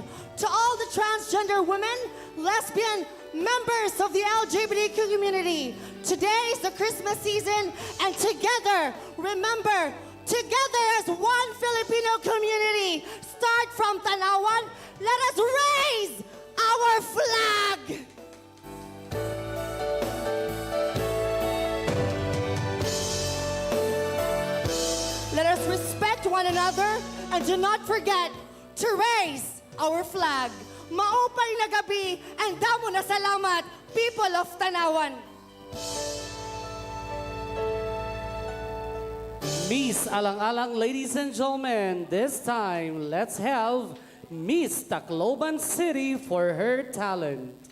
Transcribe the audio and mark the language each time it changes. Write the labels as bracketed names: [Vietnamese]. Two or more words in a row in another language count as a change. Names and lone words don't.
[English] To all the transgender women, lesbian, members of the LGBTQ community, today is the Christmas season, and together, remember, together as one Filipino community, start from Tanauan, let us raise our flag! Let us respect one another and do not forget to raise our flag. [Waray] Maupay na gabi and damo na salamat, [English] people of Tanauan. Miss Alang-Alang, ladies and gentlemen, this time let's have Miss Tacloban City for her talent.